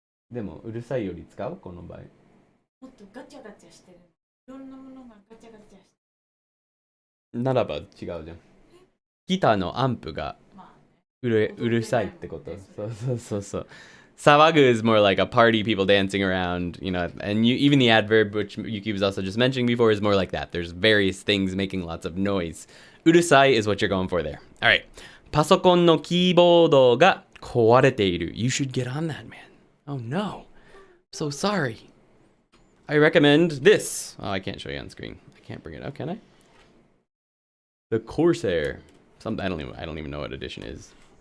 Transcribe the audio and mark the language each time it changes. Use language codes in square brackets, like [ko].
[ja] でもうるさいより使うこの場合。もっとガチャガチャしてる。いろんなものがガチャガチャしてる。ならば違うじゃん。ギターのアンプがうるさいってこと。そう。 [en] Sawagu is more like a party, people dancing around, you know, and even the adverb, which Yuki was also just mentioning before, is more like that. There's various things making lots of noise. urusai is what you're going for there. All right. [ja] パソコンのキーボードが壊れている. [en] You should get on that, man. Oh no. So sorry. I recommend this. Oh, I can't show you on screen. I can't bring it up, can I? The Corsair. I don't even know what edition is.